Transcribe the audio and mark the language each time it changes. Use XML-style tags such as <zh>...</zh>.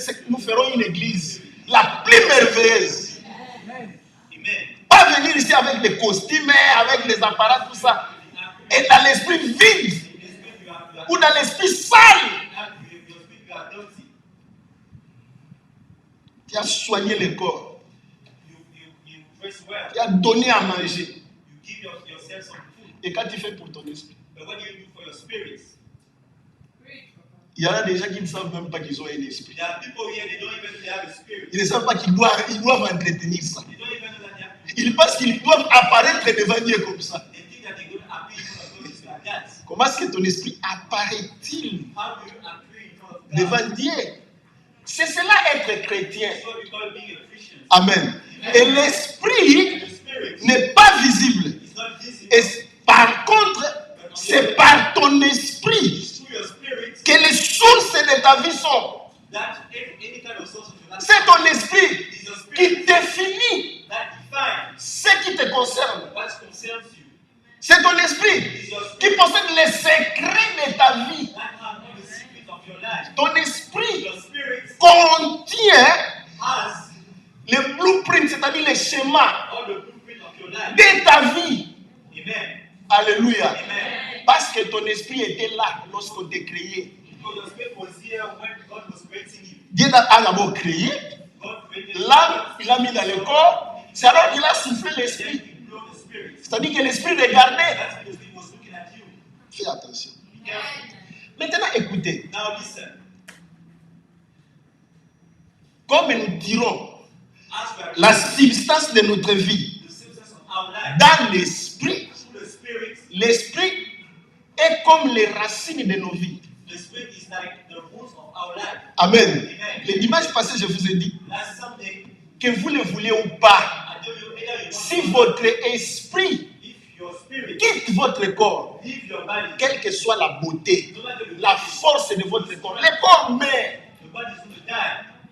<fr>Nous ferons une église la plus merveilleuse. Amen. Pas venir ici avec des costumes, avec des appareils, tout ça. Et dans l'esprit vide,</fr> <en>In the spirit you are</en> <fr>ou dans l'esprit sale.</fr> <en>your spirit you are dirty.</en> <fr>Tu as soigné le corps.</fr> <en>You dress well.</en> <fr>Tu as donné à manger.</fr> <en>You give yourself some food.</en> <fr>Et quand tu fais pour ton esprit,</fr> <en>But what do you do for your spirit?</en> <fr>il y en a des gens qui ne savent même pas qu'ils ont un esprit.</fr> <en>There are people here, they don't even know they have a spirit.</en> <fr>Ils ne savent pas qu'ils doivent entretenir ça.</fr> <en>They don't even know that they have.</en> <fr>Ils pensent qu'ils doivent apparaître devant Dieu comme ça.</fr> <en>They think that they're going to appear in front of God just like that.</en> <fr>Comment est-ce que ton esprit apparaît-il</fr> <en>How do you appear in front of God?</en> <fr>devant Dieu? C'est cela être chrétien.</fr> <en>That's what we call being a Christian.</en> <fr>Amen. Et l'esprit</fr> <en>The spirit</en> <fr>n'est pas visible.</fr> <en>is not visible.</en> <fr>Et par contre, c'est par ton esprit</fr> <en>It's through your spirit</en> <fr>que les sources de ta vie sont.</fr> <en>that any kind of source of your life</en> <fr>C'est ton esprit</fr> <en>is your</en> <fr>qui</fr> <en>spirit</en> <fr>définit</fr> <en>that defines</en> <fr>ce qui te concerne.</fr> <en>what concerns you.</en> <fr>C'est ton esprit</fr> <en>It's your</en> <fr>qui</fr> <en>spirit</en> <fr>possède les secrets de ta vie.</fr> <en>that has all the secrets of your life.</en> <fr>Ton esprit</fr> <en>Your spirit</en> <fr>contient</fr> <en>has</en> <fr>le blueprint, c'est-à-dire les schémas</fr> <en>all the blueprint of your life.</en> <fr>de ta vie. Amen. Alléluia. Amen. Parce que ton esprit était là lorsqu'on t'a créé.</fr> <en>Because your spirit was here when God was creating you.</en> <fr>Dieu a d'abord créé.</fr> <en>God created</en> <fr>L'âme, il a mis dans le corps. C'est alors qu'il a soufflé</fr> <en>Then</en> <fr>l'esprit.</fr> <en>he blew the spirit.</en> <fr>C'est-à-dire que l'esprit regardait.</fr> <en>That's because he was looking at you.</en> <fr>Fais attention.</fr> <en>Be careful.</en> <fr>Maintenant, écoutez.</fr> <en>Now listen.</en> <fr>Comme nous tirons</fr> <en>As we are</en> <fr>la substance de notre vie</fr> <en>the substance of our life</en> <fr>dans l'esprit,</fr> <en>through the</en> <fr>L'esprit est comme les racines de nos vies.</fr> <en>The Spirit is like the roots of our life. Amen. Amen.</en> <fr>Le dimanche passé, je vous ai dit</fr> <en>Last Sunday,</en> <fr>que vous le voulez ou pas,</fr> <en>I told you either you</en> <fr>si</fr> <en>want</en> <fr>votre esprit</fr> <en>if your spirit</en> <fr>quitte votre corps,</fr> <en>leave your body,</en> <fr>quelle que soit la beauté,</fr> <en>no matter the</en> <fr>la force de votre corps, le corps meurt.</fr> <en>the body is going to die.</en>